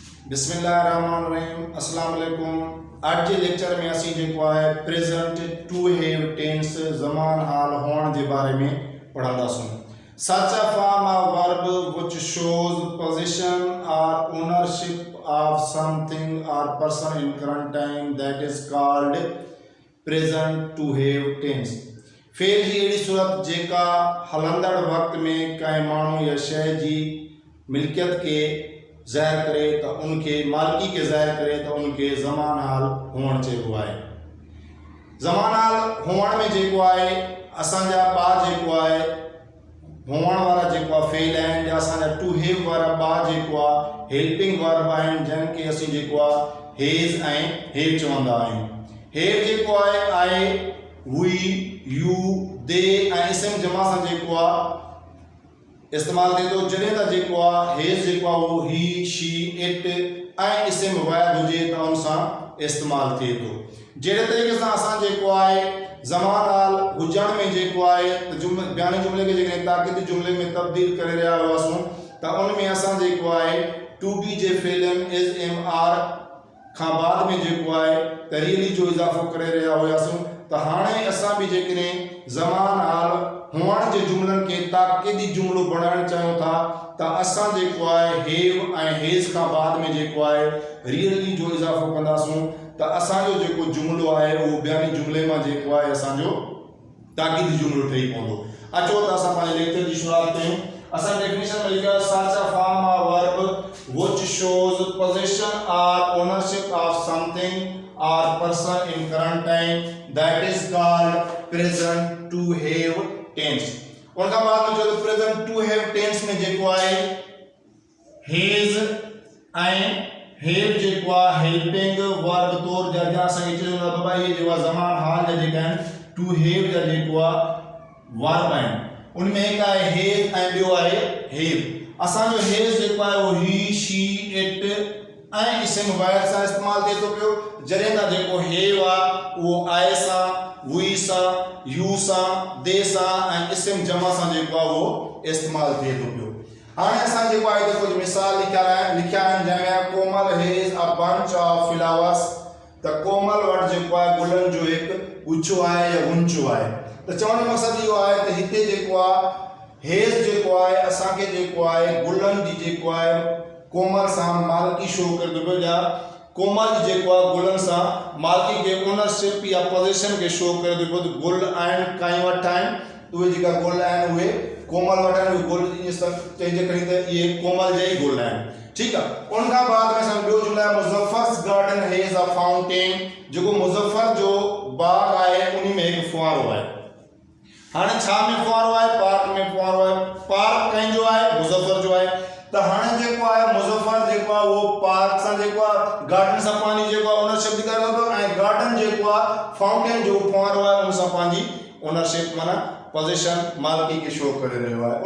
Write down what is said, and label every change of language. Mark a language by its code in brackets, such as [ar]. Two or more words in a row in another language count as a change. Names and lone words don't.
[ar] بسم الله الرحمن الرحيم السلام عليكم. [sd] आज के लेक्चर में असी जो है [en] present to have tense [sd] ज़मान हाल होने के बारे में पढ़ंदासूं। [en] Such a form of verb which shows possession or ownership of something or person in current time that is called present to have tense। [sd] फेल जी अड़ी सूरत जेका हलंदड़ वक्त में कंहिं माण्हू या शइ जी मिल्कियत के ज़ाहिर करे तो उनके मालिकी के ज़ाहिर करे तो उनके ज़मान हाल हुअण चइबो आहे। ज़मान हाल हुअण में जेको आहे असांजा ॿा जेको आहे हुअण वारा जेको आहे फेल आहिनि या असांजा [en] to have [sd] वारा ॿा जेको आहे [en] helping verb [sd] आहिनि जंहिंखे असीं जेको आहे हेज़ ऐं हैव चवंदा आहियूं। हैव जेको आहे [en] we you they [sd] ऐं इस्म जमा सां जेको आहे इस्तेमाल थिए थो। जॾहिं त जेको आहे हेज़ जेको आहे उहो [en] he she it [sd] ऐं इस्म वाहिद हुजे त उन सां इस्तेमाल थिए थो। जहिड़े तरीक़े सां असां जेको आहे ज़मान हाल हुजण में जेको आहे त बयानी जुमिले खे जेकॾहिं ताक़ीदी जुमिले में तब्दील करे रहिया हुआसीं त उन में असां जेको आहे [en] to be [sd] जे फेलन [en] is am are [sd] खां बाद में जेको आहे त रियली जो इज़ाफ़ो करे रहिया हुआसीं। त हाणे असां बि जेकॾहिं ज़मान हाल हुअण जे जुमलनि खे ताक़ीदी जुमिलो बणाइणु चाहियूं था त असां जेको आहे हैव ऐं हेज़ खां बाद में जेको आहे रियली जो इज़ाफ़ो कंदासूं त असांजो जेको जुमिलो आहे उहो बयानी जुमिले मां जेको आहे असांजो ताक़ीदी जुमिलो ठही पवंदो। अचो त असां पंहिंजे लेक्चर जी शुरूआत कयूं। असां डेफिनेशन में लिखियो [en] such a form of verb which shows possession or ownership of something or person in current time that is called present to have tense। [sd] उनका बाद में जो [en] present to have tense [sd] में जेको आहे has ऐं have जेको आहे [en] helping verb [sd] तौर जा असांखे चयो बाबा ये जेको ज़मान हाल जा जेका आहिनि [en] to have [sd] जा जेको आहे verb आहिनि उनमें हिकु आहे has ऐं ॿियो आहे have। असांजो has जेको आहे उहो [en] he she it [sd] ऐं इस्म वाहिद सां इस्तेमाल थिए थो पियो। जॾहिं त जेको हैव आहे उहो आए सां वी सां यू सां दे सां ऐं इस्म जमा सां जेको आहे उहो इस्तेमाल थिए थो पियो। हाणे असां जेको आहे त कुझु मिसाल लिखिया आहिनि जंहिंमें कोमल [en] has a bunch of flowers. [sd] त कोमल वटि जेको आहे गुलनि जो हिकु गुच्छो आहे या गुंचो आहे। त चवण जो मक़सदु इहो आहे त हिते जेको आहे हैज़ जेको आहे असांखे जेको आहे गुलनि जी जेको आहे कोमल सां मालिकी शो करे थो पियो या कोमल जेको आहे गुलनि सां मालिकी के ओनरशिप या पोजेशन के शो करे थो पियो। गुल आहिनि कंहिं वटि आहिनि उहे जेका गुल आहिनि उहे कोमल वटि आहिनि। उहे गुल चइजे खणी त इहे कोमल जा ई गुल आहिनि। ठीकु आहे। उन खां बाद में असां ॿियो जुमिलो आहे [en] Muzaffar's garden has a fountain. [sd] जेको मुज़फ़्फ़र जो बाग आहे उन में हिकु फुआरो आहे। हाणे छा में फुआरो आहे? पार्क में फुआरो आहे। पार्क कंहिंजो आहे? मुज़फ़्फ़र जो आहे। त हाणे जेको आहे मुज़फ़्फ़र जेको आहे उहो पार्क सां जेको आहे गार्डन सां पंहिंजी जेको आहे ओनरशिप ॾेखारे थो ऐं गार्डन जेको आहे फाउंटेन जो फुआरो आहे उन सां पंहिंजी ओनरशिप माना पोजेशन मालिकी के शो करे रहियो आहे।